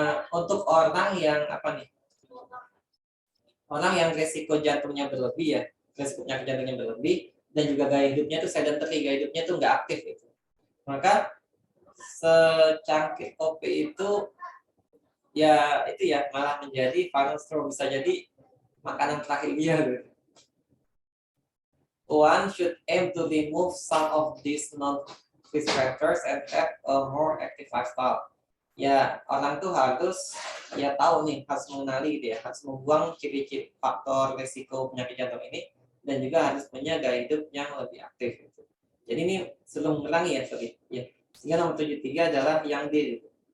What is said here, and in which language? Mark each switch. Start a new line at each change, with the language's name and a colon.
Indonesian: Untuk orang yang apa nih? Orang yang resiko jantungnya berlebih ya, resiko penyakit jantungnya berlebih, dan juga gaya hidupnya tuh sedentary, gaya hidupnya tuh nggak aktif gitu. Maka secangkir kopi itu ya itu ya malah menjadi final straw, bisa jadi makanan terakhir dia gitu.
English: One should aim to remove some of these non-risk factors and have a more active lifestyle.
Indonesian: Ya orang tuh harus ya tahu nih, harus mengenali gitu ya, harus membuang ciri-ciri faktor resiko penyakit jantung ini, dan juga harus punya gaya hidup yang lebih aktif gitu. Jadi ini sebelum mengurangi ya, sorry ya. Sehingga nomor 73 adalah yang D gitu.